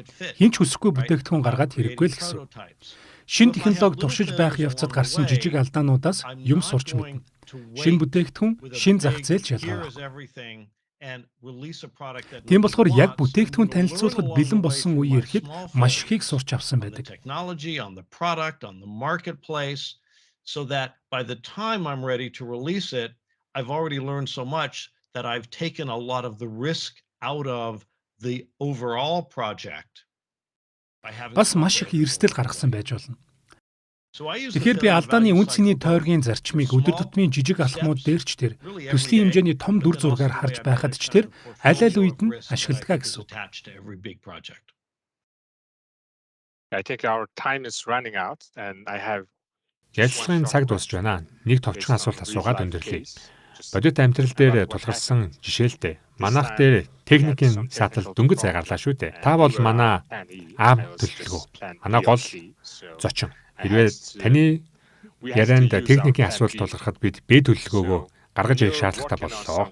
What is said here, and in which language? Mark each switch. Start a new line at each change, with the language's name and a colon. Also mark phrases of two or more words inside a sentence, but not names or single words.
Mongolian: Хинч хүсэхгүй бүтээгдэхүүн гаргаад хэрэггүй л гэсэн. Шинэ технологи туршиж байх явцад гарсан жижиг алдаануудаас юм сурч мэднэ. Шинэ бүтээгдэхүүн, шинэ зах зээл шалгах. Тийм болохоор яг бүтээгдэхүүн танилцуулахад бэлэн болсон үе ирэхэд маш ихийг сурч авсан байдаг.
English: So that by the time I'm ready to release it, I've already learned so much that I've taken a lot of the risk out of the overall project.
Mongolian: Бас маш их эрсдэл гаргасан байж болно. Тэгэхээр би алдааны үн цэний тойргийн зарчмыг өдөр тутмын жижиг алхмууд дээр ч тэр төслийн хэмжээний том дүр зургаар харж байхад ч тэр аль үед нь ашигладаг гэсэн.
English: I think our time is running out and I have
Mongolian: Ярилцлагын цаг дуусч байна. Нэг товчхон асуулт асуугаад өндөрлөе. Бодит амьдрал дээр тулгарсан жишээлтэй. Манайх дээр техникийн сатал дөнгөж зай гарлаа шүү дээ. Та бол манай аав төлөвлөгөө. Манай гол зочин. Хэрвээ таны ярианд техникийн асуулт тулгархад бид Б төлөвлөгөөгөө гаргаж ирэх шаардлагатай боллоо.